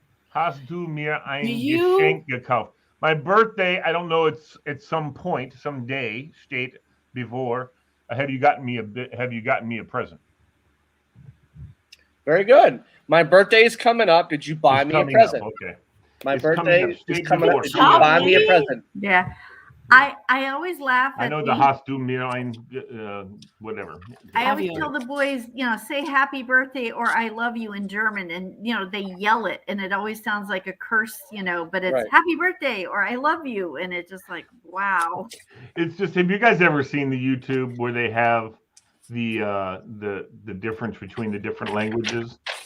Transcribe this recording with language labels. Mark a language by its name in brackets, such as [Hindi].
[German] Hast du mir ein Geschenk gekauft? [English] My birthday, I don't know, it's at some point, some day, [German] steht bevor. [English] Have you gotten me a present? Very good. My birthday is coming up. Did you buy me a present? Okay. My birthday is coming up. Did you buy me a present? Yeah. I always laugh at I know the [German] hast du mir ein [English] whatever. I always tell the boys, say happy birthday or I love you in German, and they yell it, and it always sounds like a curse, but it's happy birthday or I love you, and it's just like, wow. It's just, have you guys ever seen the YouTube where they have the difference between the different languages?